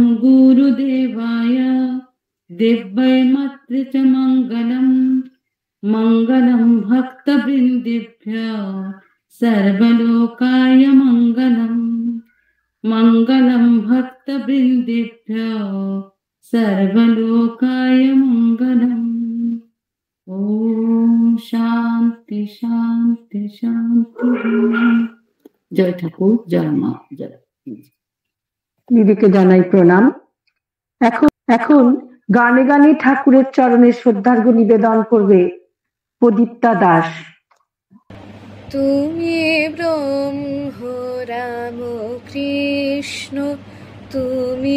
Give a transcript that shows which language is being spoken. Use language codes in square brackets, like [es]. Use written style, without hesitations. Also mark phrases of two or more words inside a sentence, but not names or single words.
[sa] गुरुदेवाय दिव्यै मात्रे च मङ्गलम् मङ्गलं भक्तवृन्देभ्यः सर्वलोकाय मङ्गलम् मङ्गलं भक्तवृन्देभ्यः सर्वलोकाय मङ्गलम् ॐ शान्ति शान्ति शान्ति। [bn] জয় ঠাকুর, जय মা, জয়। দিদিকে জানাই প্রণাম। এখন গানে গানে ঠাকুরের চরণে শ্রদ্ধার্ঘ্য নিবেদন করবে প্রদীপ্তা দাস। তুমি ব্রহ্ম রাম কৃষ্ণ, তুমি